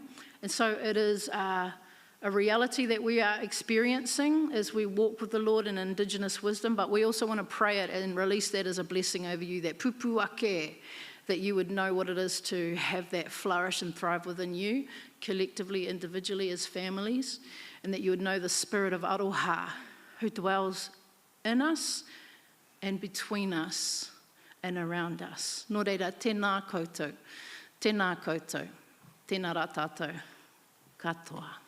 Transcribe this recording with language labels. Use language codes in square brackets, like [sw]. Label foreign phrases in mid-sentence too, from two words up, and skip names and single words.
[en] And so it is a reality that we are experiencing as we walk with the Lord in Indigenous wisdom, but we also want to pray it and release that as a blessing over you, that [mi] pupu ake, [en] that you would know what it is to have that flourish and thrive within you, collectively, individually, as families, and that you would know the spirit of aroha, who dwells in us and between us and around us. [mi] Nō reira, tēnā koutou, tēnā koutou, tēnā rā tātou, katoa.